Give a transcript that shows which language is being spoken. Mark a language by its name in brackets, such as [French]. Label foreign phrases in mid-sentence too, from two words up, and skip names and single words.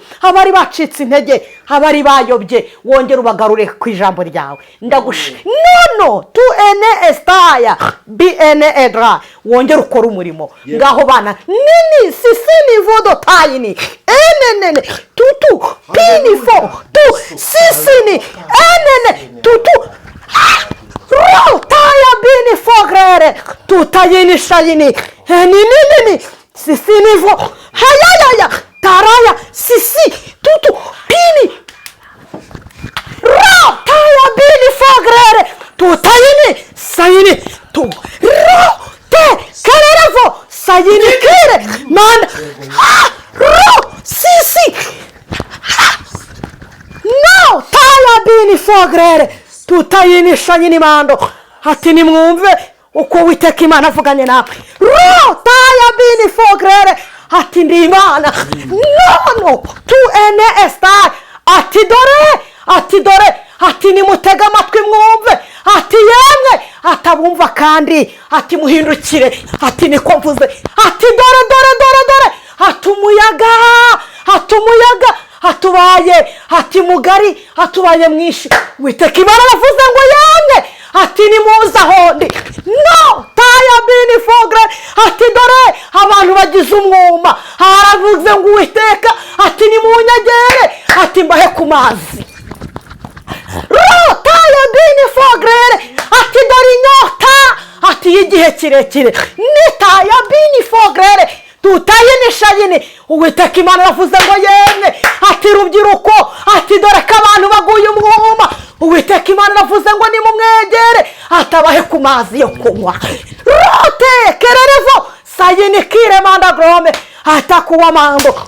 [Kinyarwanda] Abari bacitse intege, abari bayobye, wongere ubagarure ku ijambo ryawe. Nono tu ene estaya bi ene edra, wongere ukora umurimo ngaho bana nini sisi nivodo tayini enene tutu pinifo tu sisini enene tutu taya bini fogere tutayini shayini nini sisi nivo hayaya taraya sisi tutu pini taya bini fogere tutayini sayini tu te kererevo sayini kere man sisi no taya bini fogere tutayini shayini mando. Ati nimwumve uko Uwiteka Imana avuganye nawe. Taya bini fogere ati ndi Imana. No tu ene estai ati dore ati nimutega amatwi mwumve. Ati yemwe atabumva kandi ati muhindukire ati niko mvuze. Ati dore ati umuyaga atubaye ati mugari atubaye mwinshi. Uwiteka Imana aravuze ngo yemwe ati nimuza hondi. No taya bini fogre ati dore abantu bagize umwuma. Aravuze ngo Uwiteka ati nimunyegere ati mbahe ku mazi. Taya bini fogre ati dore inyota ati y'igihe kirekire. Ni taya bini fogre tutayini shayini. Uwiteka Imana aravuze ngo yemwe ati rubyiruko ati dore ko abantu baguye umwuma. Uwiteka Imana aravuze ngo nimumwegere atabahe ku mazi yo kunywa. Kererevo sayini kire manda grome atakuwa mando.